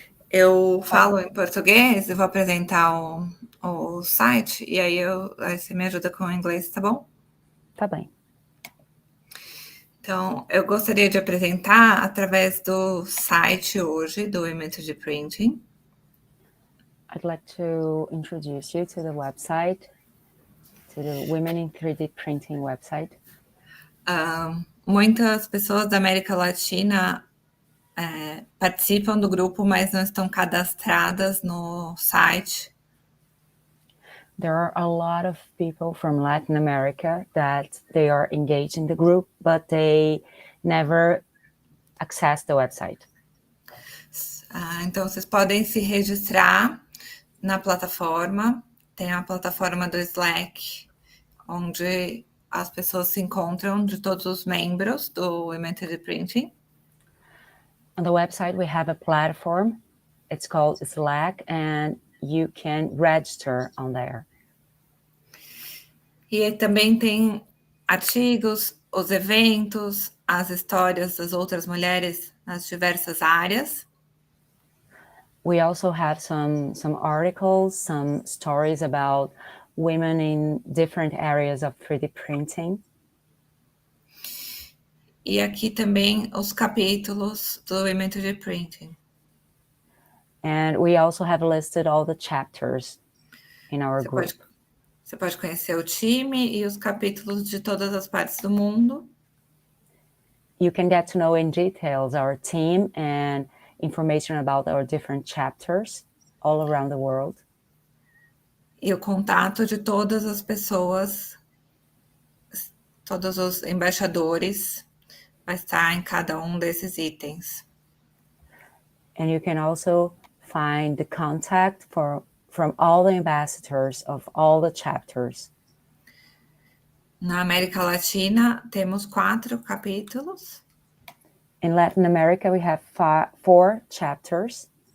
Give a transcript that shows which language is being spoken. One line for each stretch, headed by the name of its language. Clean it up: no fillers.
Portuguese: Eu falo em português, eu vou apresentar o site, e aí você me ajuda com o inglês, tá bom? Tá bem. Então, eu gostaria de apresentar através do site hoje, do evento de printing.
English: I'd like to introduce you to the website, to the Women in 3D Printing website.
Portuguese: Muitas pessoas da América Latina participam do grupo, mas não estão cadastradas no site.
English: There are a lot of people from Latin America that they are engaged in the group, but they never access the website.
Portuguese: Então, vocês podem se registrar na plataforma. Tem a plataforma do Slack, onde as pessoas se encontram, de todos os membros do evento de printing.
English: On the website, we have a platform. It's called Slack, and you can register on there.
Portuguese: E também tem artigos, os eventos, as histórias das outras mulheres nas diversas áreas.
English: We also have some articles, some stories about women in different areas of 3D printing.
Portuguese: E aqui também os capítulos do evento de printing.
English: And we also have listed all the chapters in our group.
Portuguese: Você pode conhecer o time e os capítulos de todas as partes do mundo.
English: You can get to know in details our team and information about our different chapters all around the world.
Portuguese: E o contato de todas as pessoas, todos os embaixadores, vai estar em cada desses itens.
English: And you can also find the contact from all the ambassadors of all the chapters.
Portuguese: Na América Latina, temos 4 capítulos.
English: In Latin America, we have 4 chapters.